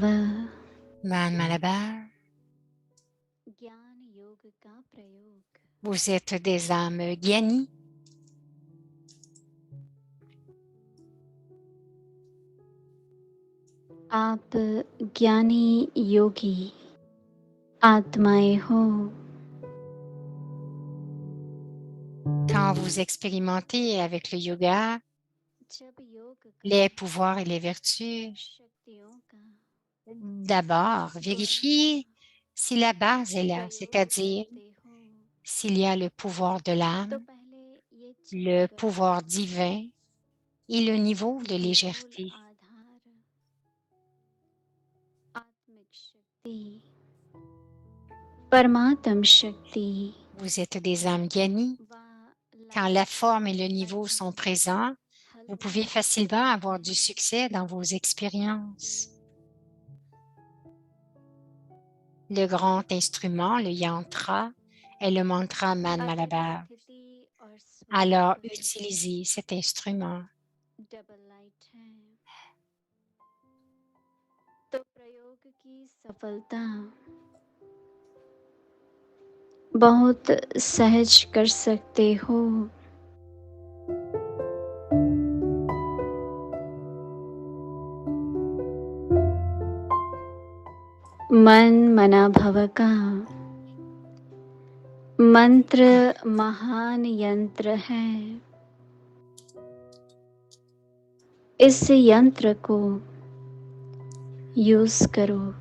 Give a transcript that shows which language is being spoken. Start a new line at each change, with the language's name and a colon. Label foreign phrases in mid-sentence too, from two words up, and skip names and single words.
Hindi: Manabhav, ज्ञान योग का प्रयोग
French: vous êtes des âmes gyanis.
Hindi: आप ज्ञानी योगी आत्माएं हो
French: Quand vous expérimentez avec le yoga,
Hindi: जब योग का
French: les pouvoirs et les vertus,
Hindi: शक्तियों का
French: d'abord, vérifiez si la base est là,
Hindi: प्रयोग
French: c'est-à-dire
Hindi: करते हो
French: s'il y a le pouvoir de
Hindi: तो
French: l'âme,
Hindi: पहले ये
French: le
Hindi: चेक करो
French: pouvoir divin et le niveau de
Hindi: कि मूल
French: légèreté.
Hindi: आधार आत्मिक शक्ति परमात्म शक्ति
French: Vous êtes des âmes gyanis.
Hindi: व
French: Quand la forme et le niveau sont présents,
Hindi: हल
French: vous pouvez facilement avoir du succès dans vos expériences. Le grand instrument, le yantra, est le mantra Manmalabha.
Hindi: स्थिति और
French: Alors,
Hindi: स्वरूप
French: utilisez cet instrument.
English: double light
Hindi: है तो प्रयोग की सफलता बहुत सहज कर सकते हो मन मना भव का मंत्र महान यंत्र है इस यंत्र को यूज करो